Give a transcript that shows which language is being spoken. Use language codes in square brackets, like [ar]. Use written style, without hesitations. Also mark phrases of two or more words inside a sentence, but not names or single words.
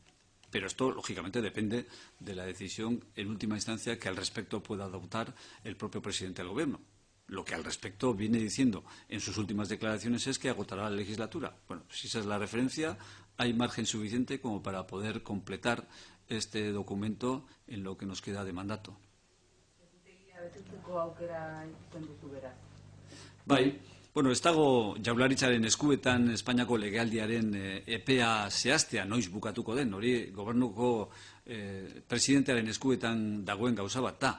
[es] Pero esto, lógicamente, depende de la decisión, en última instancia, que al respecto pueda adoptar el propio presidente del Gobierno. Lo que al respecto viene diciendo en sus últimas declaraciones es que agotará la legislatura. Bueno, si esa es la referencia, hay margen suficiente como para poder completar este documento en lo que nos queda de mandato. [eu] Bai. Bueno, ez dago Jaurlaritzaren eskuetan Espainiako legealdiaren epea zehaztea noiz bukatuko den, hori gobernuko presidentearen eskuetan dagoen gauza bat da.